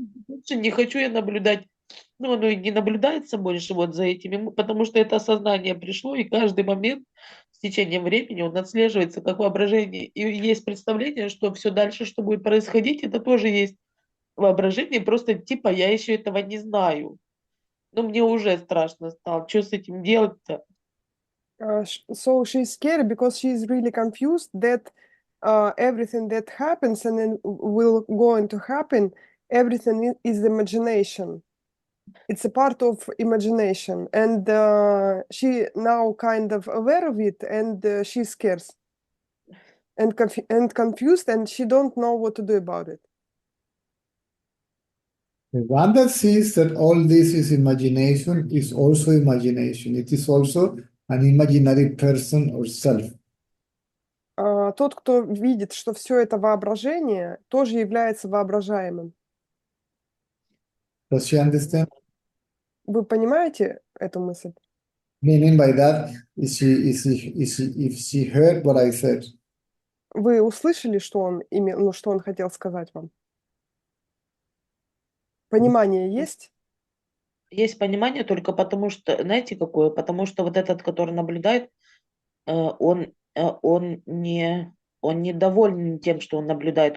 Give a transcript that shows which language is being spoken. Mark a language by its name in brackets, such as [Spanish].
[Russian] больше не хочу я наблюдать, ну, оно и не наблюдается больше вот за этими, потому что это осознание пришло, и каждый момент с течением времени он отслеживается как воображение. И есть представление, что все дальше, что будет происходить, это тоже есть воображение, просто типа я еще этого не знаю. Но мне уже страшно стало. Что с этим делать-то? [English] so she's scared because she's really confused that everything that happens and then will going to happen, everything is imagination. It's a part of imagination, and she now kind of aware of it, and she's scared and confused, and she don't know what to do about it. the one that sees that all this is imagination is also imagination. It is also an imaginary person or self. [Russian] Тот, кто видит, что все это воображение, тоже является воображаемым. [English] Does she understand? [Russian] Вы понимаете эту мысль? [English] Meaning by that, if she heard what I said, [Russian] Вы услышали, что он ну, что он хотел сказать вам? Понимание есть? Есть понимание только потому, что, знаете, какое? Потому что вот этот, который наблюдает, он, он не доволен тем, что он наблюдает.